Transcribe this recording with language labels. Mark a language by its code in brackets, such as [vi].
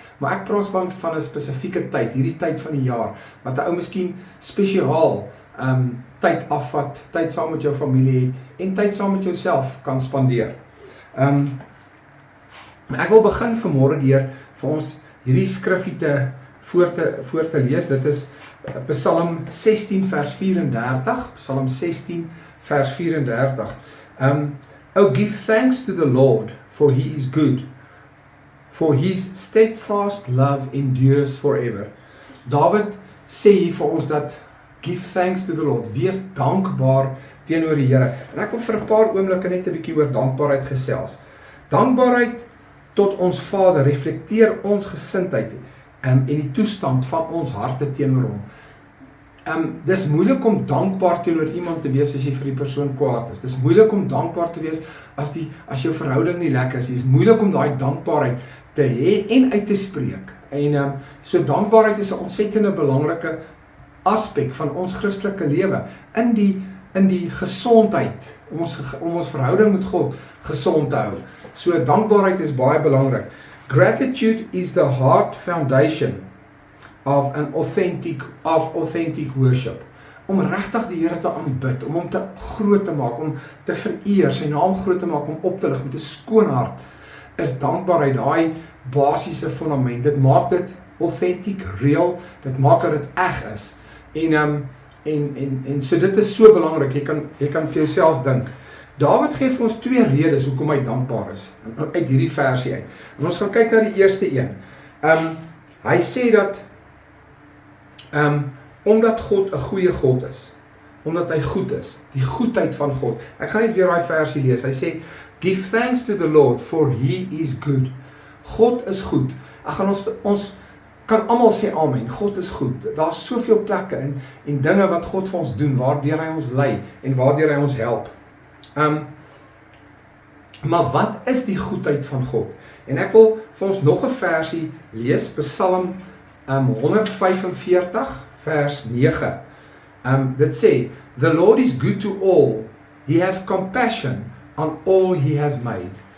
[af] Maar ek praat van 'n spesifieke tyd, hierdie tyd van die jaar wat 'n ou miskien spesiaal tyd afvat, tyd saam met jou familie het en tyd saam met jouself kan spandeer. Ek wil begin vanmôre deur vir ons hierdie skrifgie voor te lees. Dit is Psalm 16 vers 34, Psalm 16 vers 34. [en] Oh, give thanks to the Lord, for he is good, for his steadfast love endures forever. [af] David sê hier vir ons dat [en] give thanks to the Lord, [af] wees dankbaar teenoor die Here. En ek wil vir 'n paar oomblikke net 'n bietjie oor dankbaarheid gesels. Dankbaarheid tot ons Vader reflekteer ons gesindheid en die toestand van ons harte teenoor hom. Dis moeilik om dankbaar teenoor iemand te wees as jy vir die persoon kwaad is. Dis moeilik om dankbaar te wees as jou verhouding nie lekker is. Dis moeilik om daai dankbaarheid te hê en uit te spreek. En so dankbaarheid is 'n ontsettende belangrike aspek van ons Christelike lewe in die gesondheid om ons verhouding met God gesond te hou. So dankbaarheid is baie belangrik. [en] Gratitude is the heart foundation of authentic worship. [af] Om regtig die Here te aanbid, om hom te groot te maak, om te vereer, sy naam groot te maak, om op te lig met 'n skoon hart, is dankbaarheid daai basiese fundament. Dit maak dit [en] authentic, real, [af] dit maak dat dit eg is. En so dit is so belangrik. Jy kan vir jouself dink. Dawid gee vir ons 2 redes hoekom hy dankbaar is uit hierdie versie uit. En ons gaan kyk na die eerste een. Hy sê dat omdat God 'n goeie God is, omdat hy goed is, die goedheid van God. Ek gaan net weer daai versie lees. Hy sê, [en] give thanks to the Lord, for he is good. [af] God is goed. Ek gaan ons kan almal sê amen. God is goed. Daar's soveel plekke en dinge wat God vir ons doen, waardeur hy ons lei en waardeur hy ons help. Maar wat is die goedheid van God? En ek wil vir ons nog 'n versie lees, Psalm 145 vers 9. Dit sê, [en] the Lord is good to all. He has compassion on all he has made.